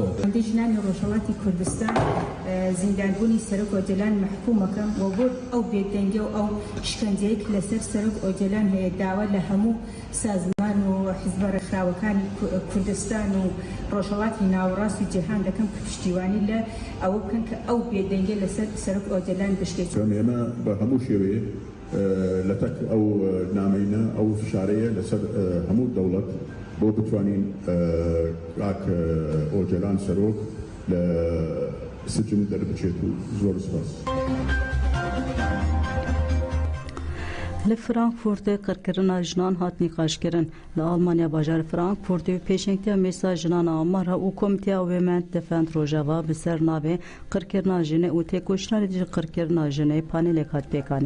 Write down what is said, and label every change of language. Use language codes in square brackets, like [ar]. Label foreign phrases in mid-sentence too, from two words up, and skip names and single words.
[ckb] ژنانی ڕۆژهەڵاتی کوردستان زیندانبوونی سەرۆک ئۆجەلان مەحکوومەکەم و بۆ ئەو بێدەنگی و ئەو شکەنجەیەک لەسەر سەرۆک ئۆجەلان هەیە داوا لە هەموو سازمان و حیزبە ڕێکخراوەکانی کوردستان و ڕۆژهەڵاتی ناوەڕاستی جیهان دەکەم کە پشتیوانی لە ئەوە بکەن کە ئەو بێدەنگی لەسەر سەرۆک ئۆجەلان بشکێت. ئێمە بە هەموو شێوەیە لەتەک ئەو نامەینە ئەو فشارەیە لەسەر هەموو دەوڵەت بۆ بتوانین ڕاک ئۆجەلان سەرۆک لە سجن دەربچێت و زۆر سپاس. [ku] Li Frankfurtê qirkirina jinan hat nîqaşkirin. Li Almanya bajarê Frankfurtê pêşengtiya Mêsa Jinana Amara û Komîteya Women Defend Rojava bi ser navê qirkirina jinê û têkoşîna ji qirkirina jinê panelek hat pêkanîn.